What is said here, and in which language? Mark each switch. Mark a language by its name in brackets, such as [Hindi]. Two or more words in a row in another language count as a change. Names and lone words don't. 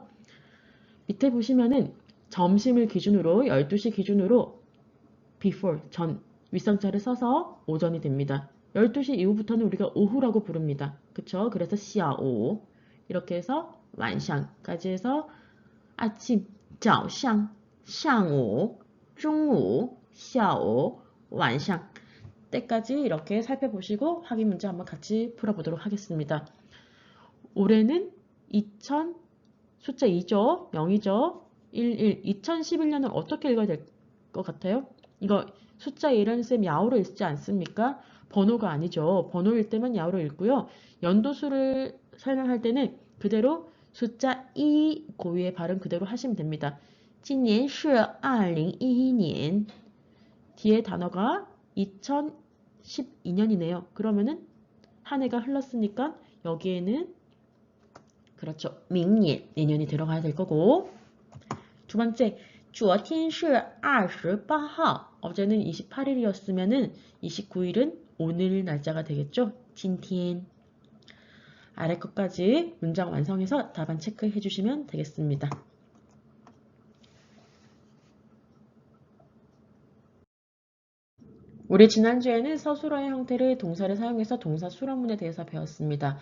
[Korean] 밑에 보시면은 점심을 기준으로 12시 기준으로 before 전 윗선자를 써서 오전이 됩니다. 12시 이후부터는 우리가 오후라고 부릅니다. 그쵸? 그래서 시아오 이렇게 해서 완샹까지 해서 아침, [Chinese] 早上, 上午, 中午, 下午, 晚上 [Korean] 때까지 이렇게 살펴보시고 확인 문제 한번 같이 풀어보도록 하겠습니다. 올해는 2000 숫자 2죠. 0이죠. 11. 2011년을 어떻게 읽어야 될 것 같아요? 이거 숫자 1은 쌤 야오로 읽지 않습니까? 번호가 아니죠. 번호일 때만 야오로 읽고요. 연도수를 설명할 때는 그대로 숫자 2 고유의 발음 그대로 하시면 됩니다. [Chinese] 今年是2011年 [Korean] 뒤에 단어가 2012년이네요. 그러면은 한 해가 흘렀으니까 여기에는 그렇죠. 明年 내년이 들어가야 될 거고 두 번째 [Chinese] 昨天是28号 [Korean] 어제는 28일이었으면은 29일은 오늘 날짜가 되겠죠. 今天 아래 것까지 문장 완성해서 답안 체크해 주시면 되겠습니다. 우리 우리 지난주에는 서술어의 형태를 동사를 사용해서 동사 수러문에 대해서 배웠습니다.